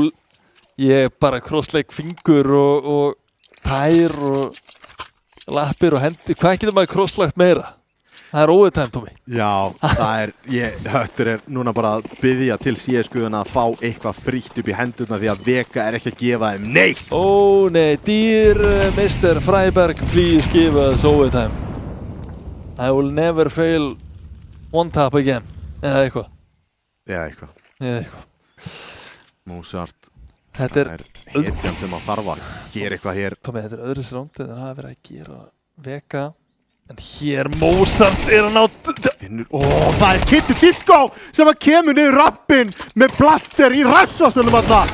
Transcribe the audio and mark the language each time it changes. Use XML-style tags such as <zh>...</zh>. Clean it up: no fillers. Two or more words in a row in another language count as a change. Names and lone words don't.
<is>Ég bara krossleik fingur og tær og lappir og hendi. Hvað getur maður krosslagt meira? Það er overtime, Tómi. Já, Höttur er núna bara að biðja til CS-guðuna að fá eitthvað frítt upp í hendurna því að Vega er ekki að gefa þeim neitt. Nei,</is> <en>dear Mr. Freiberg, please give us overtime. I will never fail one tap again.</en> <is>Eða eitthvað. Mozart. Þetta er hetjan sem að þarf að gera eitthvað hér. Tómi, þetta er öðru sér rándið en það er verið að gera Vega. En hér Mozart er að ná... Það er Kitty Disco sem að kemur niður rappinn með Blaster í ræfsvasunum alltaf.</is>